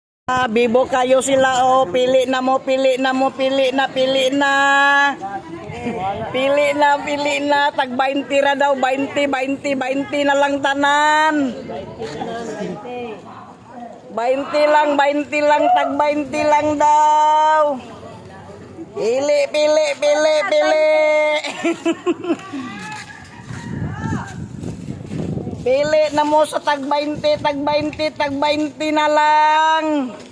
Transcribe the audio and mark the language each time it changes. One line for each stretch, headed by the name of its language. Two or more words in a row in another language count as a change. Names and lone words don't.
Cebuano: Bibo kayo sila oh, pili na mo, pili na mo, pili na, pili na. Pili na, pili na, tag 20 ra daw, 20, 20, 20 na lang tanan. 20 lang, 20 lang, tag 20 lang daw. Pili, pili, pili, pili. Pili na mo sa tag 20, tag 20, tag 20 na lang.